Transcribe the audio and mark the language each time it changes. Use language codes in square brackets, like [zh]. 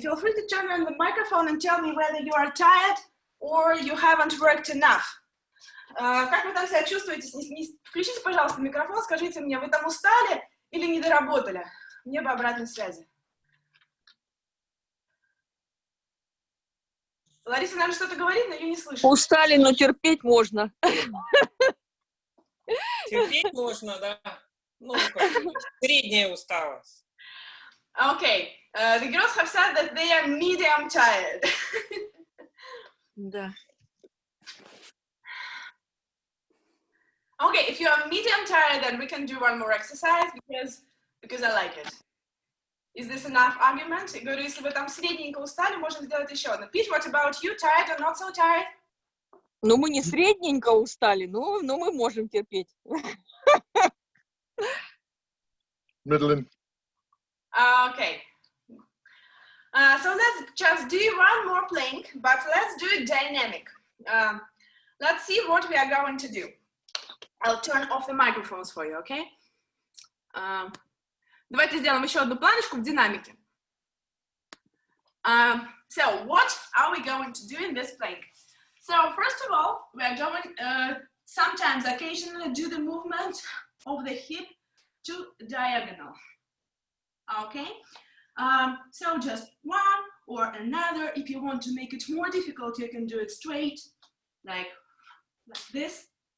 [en] Feel free to turn on the microphone and tell me whether you are tired or you haven't worked enough. [ru] Как вы там себя чувствуете? Включите, пожалуйста, микрофон, скажите мне, вы там устали или не доработали? Мне бы обратной связи. Лариса, наверное, что-то говорит, но ее не слышу. Устали, но терпеть можно. Терпеть можно, да. Ну, средняя усталость. [en] Okay, the girls have said that they are medium tired. [ru] Да. [en] Okay, if you are medium tired, then we can do one more exercise because I like it. Is this enough argument? [ru] Я говорю, если вы там средненько устали, можем сделать еще одно. [en] Pete, what about you? Tired or not so tired? [ru] Ну, мы не средненько устали, но мы можем терпеть. [en] Middling. Okay. So let's just do one more plank, but let's do it dynamic. Let's see what we are going to do. I'll turn off the microphones for you, okay? [ru] Давайте сделаем еще одну планочку в динамике. [en] So what are we going to do in this plank? So first of all, we are going sometimes occasionally do the movement of the hip to diagonal. Okay? So just one or another. If you want to make it more difficult, you can do it straight, like this.